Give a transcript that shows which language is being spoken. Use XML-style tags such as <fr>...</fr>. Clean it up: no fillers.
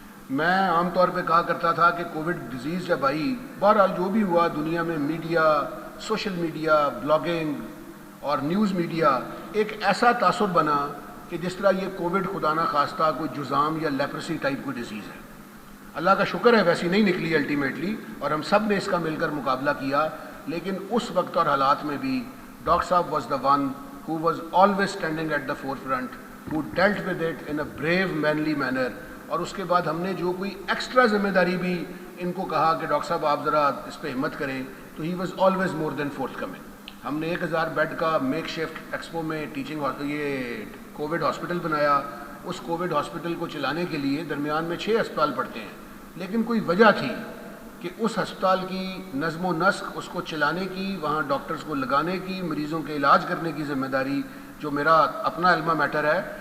<ur>میں عام طور پہ کہا کرتا تھا کہ کووڈ ڈیزیز جب آئی، بہرحال جو بھی ہوا دنیا میں، میڈیا، سوشل میڈیا، بلاگنگ اور نیوز میڈیا ایک ایسا تاثر بنا کہ جس طرح یہ کووڈ خدا نہ خواستہ کوئی جزام یا لیپرسی ٹائپ کوئی ڈیزیز ہے. اللہ کا شکر ہے ویسی نہیں نکلی الٹیمیٹلی، اور ہم سب نے اس کا مل کر مقابلہ کیا. لیکن اس وقت اور حالات میں بھی ڈاکٹر صاحب</ur> <en>Was the one who was always standing at the forefront, who dealt with it in a brave, manly manner.</en> <ur>اور اس کے بعد ہم نے جو کوئی ایکسٹرا ذمہ داری بھی ان کو کہا کہ ڈاکٹر صاحب آپ ذرا اس پہ ہمت کریں، تو</ur> <en>he was always more than forthcoming.</en> <ur>ہم نے 1000 بیڈ کا میک شفٹ ایکسپو میں یہ کووڈ ہاسپٹل بنایا. اس کووڈ ہاسپٹل کو چلانے کے لیے درمیان میں 6 ہسپتال پڑتے ہیں، لیکن کوئی وجہ تھی کہ اس ہسپتال کی نظم و نسق، اس کو چلانے کی، وہاں ڈاکٹرز کو لگانے کی، مریضوں کے علاج کرنے کی ذمہ داری جو میرا اپنا علمہ میٹر ہے.</ur>